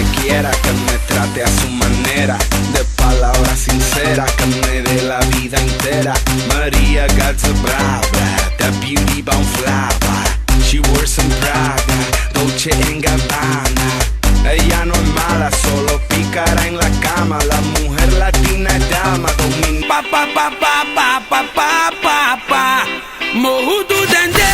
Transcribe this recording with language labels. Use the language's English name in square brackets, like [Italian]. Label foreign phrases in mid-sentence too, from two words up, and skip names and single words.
[Spanish] quiera, que me trate a su manera, de palabras sinceras, que me dé la vida entera. [English] Maria got a brava, that beauty bound flower. She wears some Prada, Dolce & Gabbana. [Spanish] Ella no es mala, solo pícara en la cama. La mujer latina es dama, domina. Pa pa pa pa pa pa pa pa pa. Morro do